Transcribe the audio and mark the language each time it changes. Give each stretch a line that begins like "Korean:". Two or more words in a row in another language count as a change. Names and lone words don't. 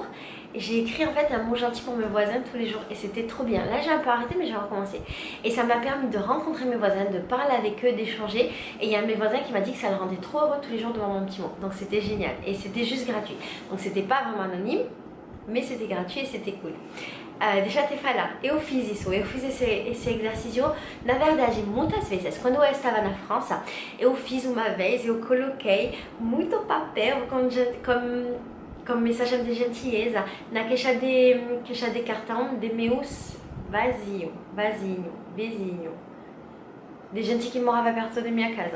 French: J'ai écrit en fait un mot gentil pour mes voisins tous les jours et c'était trop bien. Là j'ai un peu arrêté mais j'ai recommencé. Et ça m'a permis de rencontrer mes voisins, de parler avec eux, d'échanger. Et il y a un de mes voisins qui m'a dit que ça le rendait trop heureux tous les jours de voir mon petit mot. Donc c'était génial et c'était juste gratuit. Donc c'était pas vraiment anonyme, mais c'était gratuit e c'était cool.
Portuguese: Deixa eu te falar, eu fiz esse exercício, na verdade, muitas vezes. Quando eu estava na França, eu fiz uma vez, eu coloquei muito papel com mensagem de gentileza na caixa de cartão de meus vizinhos, de gente que morava perto da minha casa.